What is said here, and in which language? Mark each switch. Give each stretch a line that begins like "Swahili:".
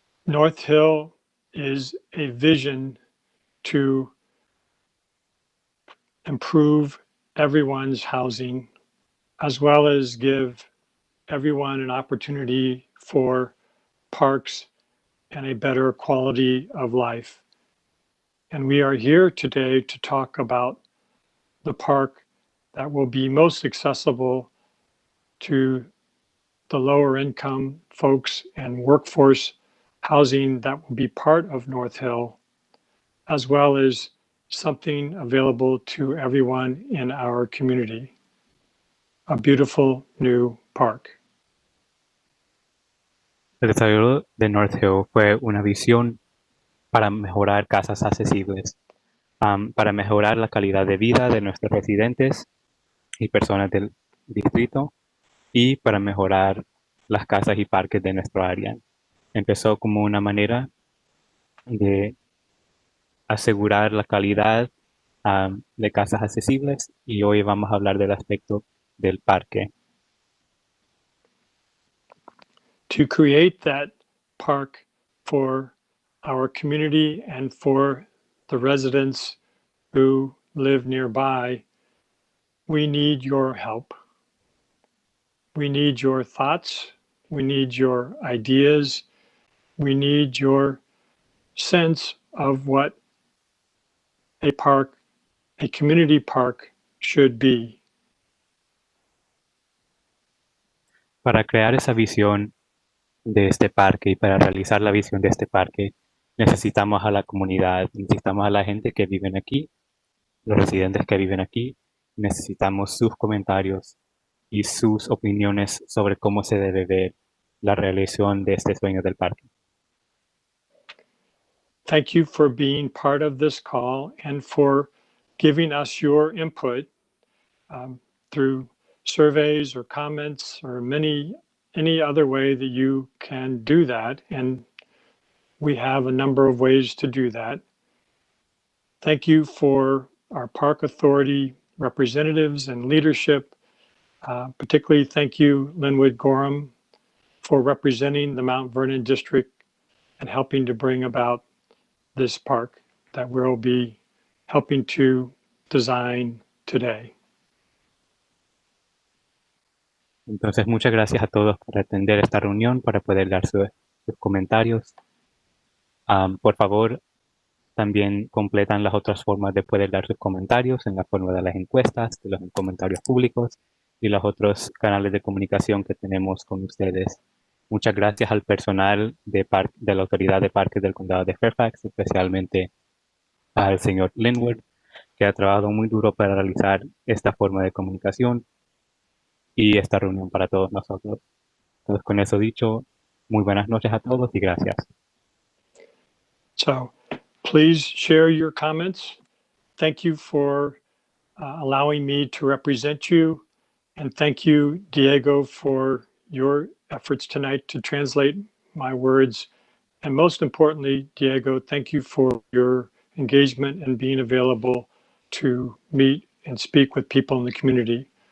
English: North Hill is a vision to improve everyone's housing, as well as give everyone an opportunity for parks and a better quality of life. And we are here today to talk about the park that will be most accessible to the lower income folks and workforce housing that will be part of North Hill, as well as something available to everyone in our community. A beautiful new park.
Spanish: El desarrollo de North Hill fue una visión para mejorar casas accesibles, para mejorar la calidad de vida de nuestros residentes y personas del distrito y para mejorar las casas y parques de nuestro área. Empezó como una manera de asegurar la calidad de casas accesibles y hoy vamos a hablar del aspecto del parque.
English: To create that park for our community and for the residents who live nearby, we need your help. We need your thoughts. We need your ideas. We need your sense of what a park, a community park, should be.
Spanish: Para crear esa visión de este parque y para realizar la visión de este parque, necesitamos a la comunidad, necesitamos a la gente que vive aquí, los residentes que viven aquí, necesitamos sus comentarios y sus opiniones sobre cómo se debe ver la realización de este sueño del parque.
English: Thank you for being part of this call and for giving us your input through surveys or comments or any other way that you can do that. And we have a number of ways to do that. Thank you for our Park Authority representatives and leadership. Particularly thank you, Linwood Gorham, for representing the Mount Vernon District and helping to bring about this park that we'll be helping to design today.
Spanish: Entonces, muchas gracias a todos por atender esta reunión, para poder dar sus comentarios. Por favor, también completan las otras formas de poder dar sus comentarios en la forma de las encuestas, de los comentarios públicos y los otros canales de comunicación que tenemos con ustedes. Muchas gracias al personal de la Autoridad de Parques del Condado de Fairfax, especialmente al señor Linwood, que ha trabajado muy duro para realizar esta forma de comunicación y esta reunión para todos nosotros. Entonces, con eso dicho, muy buenas noches a todos y gracias.
English: So please share your comments. Thank you for allowing me to represent you. And thank you, Diego, for your efforts tonight to translate my words. And most importantly, Diego, thank you for your engagement and being available to meet and speak with people in the community.